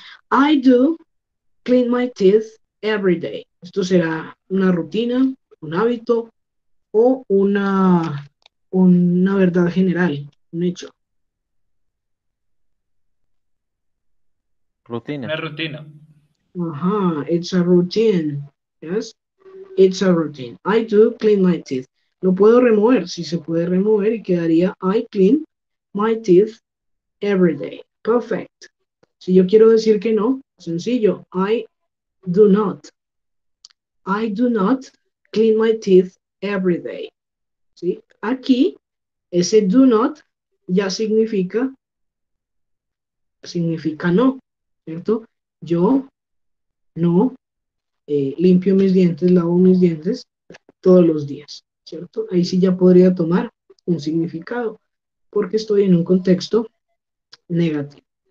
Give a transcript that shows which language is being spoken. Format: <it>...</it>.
<en>I do clean my teeth every day.</en> <es>Esto será una rutina, un hábito o una verdad general, un hecho. Rutina. Una rutina.</es> <en>Ajá, it's a routine. Yes, it's a routine. I do clean my teeth.</en> <es>Lo puedo remover, si se puede remover y quedaría</es> <en>I clean my teeth every day. Perfect.</en> <es>Si yo quiero decir que no, sencillo.</es> <en>I do not. I do not clean my teeth every day.</en> <es>¿Sí? Aquí, ese do not ya significa no, ¿cierto? Yo no limpio mis dientes, lavo mis dientes todos los días, ¿cierto? Ahí sí ya podría tomar un significado, porque estoy en un contexto negativo.</es>